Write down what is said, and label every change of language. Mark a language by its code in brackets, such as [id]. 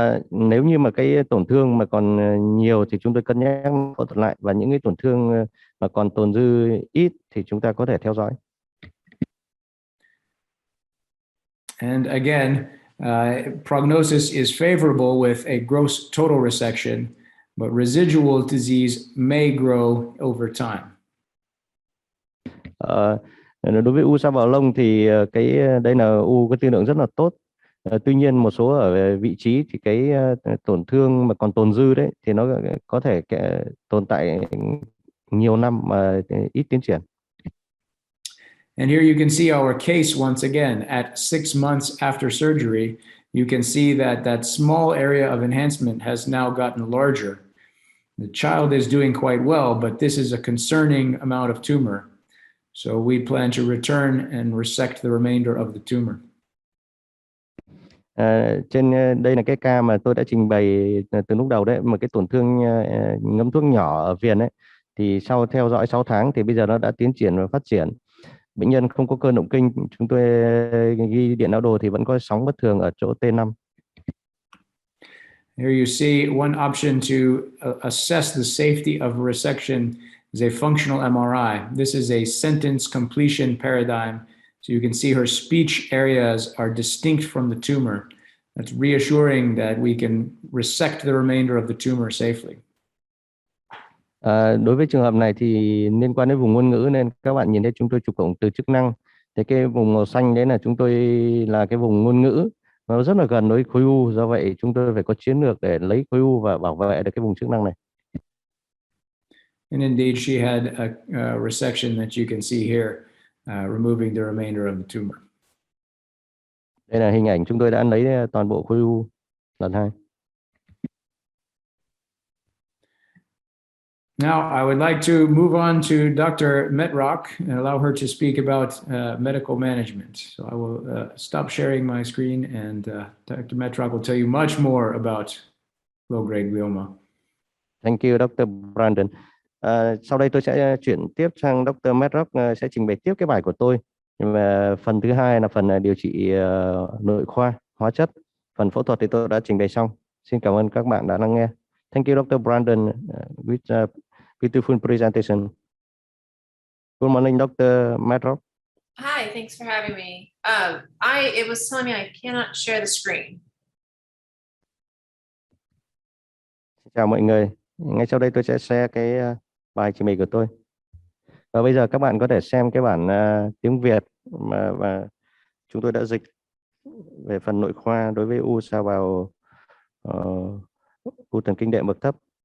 [vi] Nếu như mà cái tổn thương mà còn nhiều thì chúng tôi cân nhắc phẫu thuật lại, và những cái tổn thương mà còn tồn dư ít thì chúng ta có thể theo dõi. [en] And again, prognosis is favorable with a gross total resection, but residual disease may grow over time. [vi] Đối với u sa vào lông thì đây là u có tiên lượng rất là tốt. Tuy nhiên một số ở vị trí thì cái tổn thương mà còn tồn dư đấy thì nó có thể tồn tại nhiều năm mà ít tiến triển. [en] And here you can see our case once again at 6 months after surgery. You can see that that small area of enhancement has now gotten larger. The child is doing quite well, but this is a concerning amount of tumor. So we plan to return and resect the remainder of the tumor. [vi] Trên đây là cái ca mà tôi đã trình bày từ lúc đầu đấy, một cái tổn thương ngấm thuốc nhỏ ở viền ấy, thì sau theo dõi 6 tháng thì bây giờ nó đã tiến triển và phát triển. Bệnh nhân không có cơn động kinh, chúng tôi ghi điện não đồ thì vẫn có sóng bất thường ở chỗ T5. [en] Here you see one option to assess the safety of a resection is a functional MRI. This is a sentence completion paradigm. So you can see her speech areas are distinct from the tumor. That's reassuring that we can resect the remainder of the tumor safely. [vi] Đối với trường hợp này thì liên quan đến vùng ngôn ngữ, nên các bạn nhìn thấy chúng tôi chụp cộng từ chức năng. Thì cái vùng màu xanh đấy là chúng tôi là cái vùng ngôn ngữ, nó rất là gần với khối u, do vậy chúng tôi phải có chiến lược để lấy khối u và bảo vệ được cái vùng chức năng này. [en] And indeed, she had a resection that you can see here, removing the remainder of the tumor. [vi] Đây là hình ảnh chúng tôi đã lấy toàn bộ khối u lần 2. [en] Now, I would like to move on to Dr. Metrock and allow her to speak about medical management. So I will stop sharing my screen, and Dr. Metrock will tell you much more about low-grade glioma. Thank you, Dr. Brandon. [vi] Sau đây tôi sẽ chuyển tiếp sang Dr. Metrock sẽ trình bày tiếp cái bài của tôi. Và phần thứ hai là phần điều trị nội khoa, hóa chất. Phần phẫu thuật thì tôi đã trình bày xong. Xin cảm ơn các bạn đã lắng nghe. [en] Thank you, Dr. Brandon, with beautiful presentation. Good morning, Dr. Metrock. Hi, thanks for having me. It was telling me I cannot share the screen. [vi] Chào mọi người. Ngay sau đây tôi sẽ share cái bài trình bày của tôi. Và bây giờ các bạn có thể xem cái bản tiếng Việt mà chúng tôi đã dịch về phần nội khoa đối với u sa vào u thần kinh đệm bậc thấp.